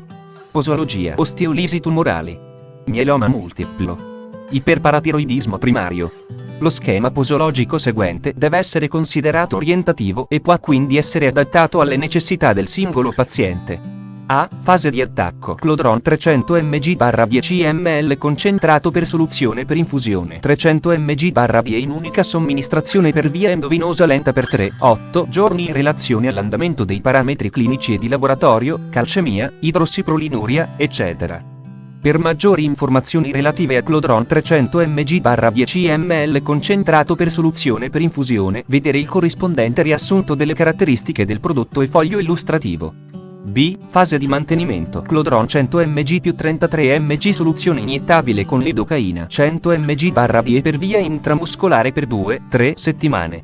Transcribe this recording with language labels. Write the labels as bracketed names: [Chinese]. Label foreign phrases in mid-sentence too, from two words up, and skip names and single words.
[Italian] Posologia: osteolisi tumorali, mieloma multiplo, iperparatiroidismo primario. Lo schema posologico seguente deve essere considerato orientativo e può quindi essere adattato alle necessità del singolo paziente. A. Fase di attacco. Clodron 300 mg/10 ml concentrato per soluzione per infusione. 300 mg/v in unica somministrazione per via endovenosa lenta per 3-8 giorni in relazione all'andamento dei parametri clinici e di laboratorio, calcemia, idrossiprolinuria, eccetera. Per maggiori informazioni relative a Clodron 300 mg/10 ml concentrato per soluzione per infusione, vedere il corrispondente riassunto delle caratteristiche del prodotto e foglio illustrativo. B. Fase di mantenimento. Clodron 100 mg più 33 mg soluzione iniettabile con lidocaina 100 mg/v per via intramuscolare per 2-3 settimane.